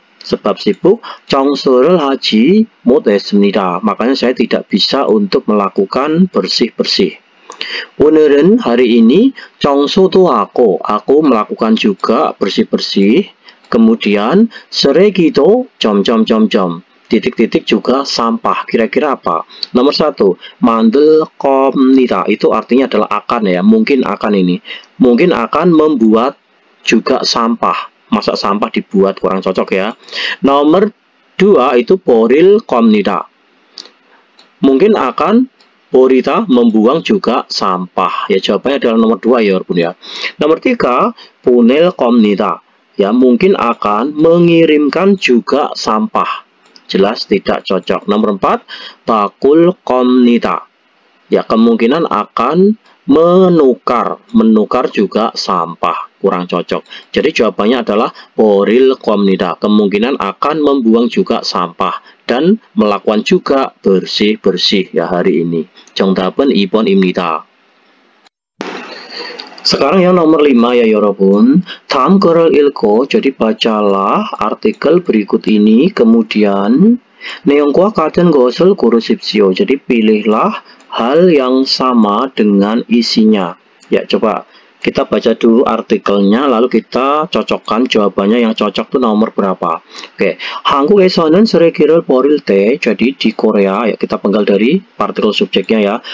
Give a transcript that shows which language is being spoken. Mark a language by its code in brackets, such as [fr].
[id] Sebab sibuk [ko] 청소를 하지 못했습니다. [id] Makanya saya tidak bisa untuk melakukan bersih-bersih. 오늘은 hari ini [ko] 청소도 하고, [id] aku melakukan juga bersih-bersih. Kemudian 쓰레기도 titik-titik juga sampah. Kira-kira apa? Nomor 1, [ko] 만들 겁니다. [id] Itu artinya adalah akan ya, mungkin akan ini. Mungkin akan membuat juga sampah. Masa sampah dibuat, kurang cocok ya. Nomor 2 itu [ko] 버릴 겁니다. [id] Mungkin akan Borita membuang juga sampah. Ya jawabannya adalah nomor 2 ya walaupun ya. Nomor 3, [ko] 보낼 겁니다. [id] Ya mungkin akan mengirimkan juga sampah. Jelas tidak cocok. Nomor 4, [ko] 바꿀 겁니다. [id] Ya kemungkinan akan menukar juga sampah. Kurang cocok. Jadi jawabannya adalah [ko] 버릴 겁니다. [id] Kemungkinan akan membuang juga sampah dan melakukan juga bersih-bersih ya hari ini. [ko] 정답은 2번입니다. [id] Sekarang yang nomor 5 ya 여러분. [ko] 다음 글을 읽고, [id] jadi bacalah artikel berikut ini, kemudian [ko] 내용과 같은 것을 고르십시오. [id] Jadi pilihlah hal yang sama dengan isinya. Ya, coba kita baca dulu artikelnya, lalu kita cocokkan jawabannya yang cocok itu nomor berapa. Oke, [ko] 한국에서는 쓰레기를 버릴 때, [id] jadi di Korea, ya kita penggal dari partikel subjeknya ya.